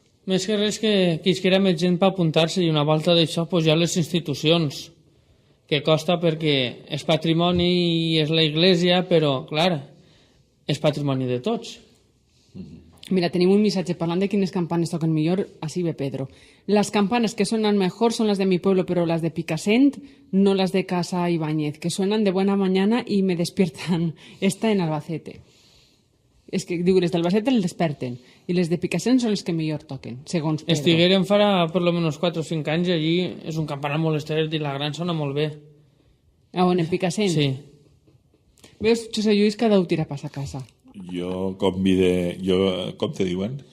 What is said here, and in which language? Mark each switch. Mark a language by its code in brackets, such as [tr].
[ca] Més que res que quisquera més gent per apuntar-se, i una volta d'això pues, ja les institucions, que costa perquè és patrimoni i és la Iglesia, però, clar, és patrimoni de tots. Mira, tenim un missatge parlant de quines campanes toquen millor. [es] Así ve Pedro. Las campanas que suenan mejor son las de mi pueblo, pero las de Picassent, no las de Casa Ibáñez, que suenan de buena mañana y me despiertan. Esta en Albacete. [ca] És que diu, les d'Albacete el desperten i les de Picassent són les que millor toquen, segons Pedro. Estigueren farà per lo menos 4 o 5 anys allí, és un campanar molt estret i la gran sona molt bé. Ah, on, en Picassent? Sí. Veus, José Lluís, cada un tira pas a casa. Jo, com te diuen?